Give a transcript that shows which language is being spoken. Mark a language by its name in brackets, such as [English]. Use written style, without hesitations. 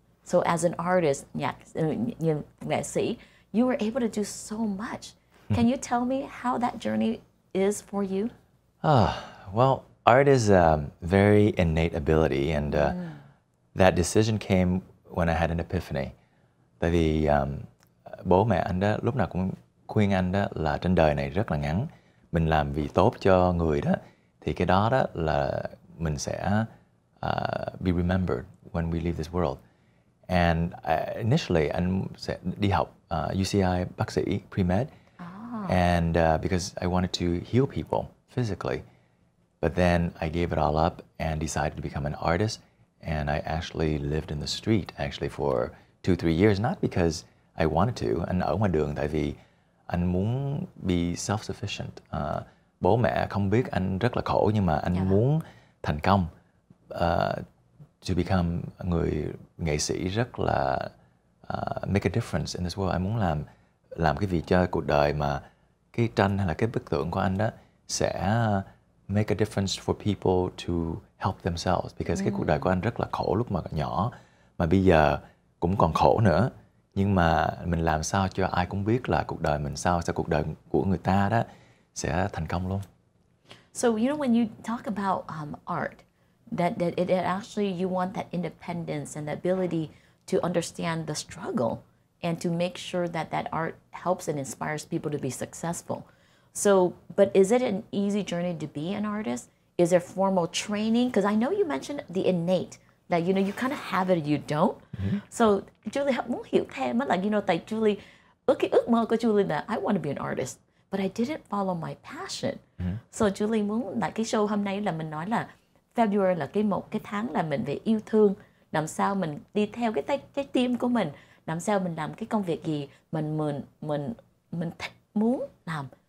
[English] So as an artist, nghệ sĩ, you were able to do so much. Can you tell me how that journey is for you? Well, art is a very innate ability, and that decision came when I had an epiphany. [Vietnamese] Tại vì bố mẹ anh đó lúc nào cũng khuyên anh đó là trên đời này rất là ngắn, mình làm vì tốt cho người đó thì cái đó đó là mình sẽ [English] be remembered when we leave this world. And initially [Vietnamese] anh sẽ đi học UCI bác sĩ [English] pre-med, and because I wanted to heal people physically, but then I gave it all up and decided to become an artist. And I actually lived in the street actually for 2-3 years, not because I wanted to. [Vietnamese] Anh ở ngoài đường tại vì anh muốn [English] be self-sufficient. [Vietnamese] Bố mẹ không biết anh rất là khổ, nhưng mà anh muốn thành công, to become người nghệ sĩ rất là [English] make a difference in this world. [Vietnamese] Anh muốn làm cái gì cho cuộc đời mà cái tranh hay là cái bức tượng của anh đó sẽ [English] make a difference for people to help themselves. [Vietnamese] Because cái cuộc đời của anh rất là khổ lúc mà nhỏ, mà bây giờ cũng còn khổ nữa. Nhưng mà mình làm sao cho ai cũng biết là cuộc đời mình sao cuộc đời của người ta đó sẽ thành công luôn. [English] So, you know, when you talk about art, that it actually, you want that independence and the ability to understand the struggle and to make sure that that art helps and inspires people to be successful. So, but is it an easy journey to be an artist? Is there formal training? Because I know you mentioned the innate, that, you know, you kind of have it or you don't. [Vietnamese] So, Julie, muốn hiểu thêm là, you know, tại Julie, cái ước mơ của Julie là [English] I want to be an artist, but I didn't follow my passion. [Vietnamese] So, Julie muốn, lại cái show hôm nay là mình nói là February là một cái tháng là mình về yêu thương, làm sao mình đi theo cái tim của mình, làm sao mình làm cái công việc gì mình thích muốn làm.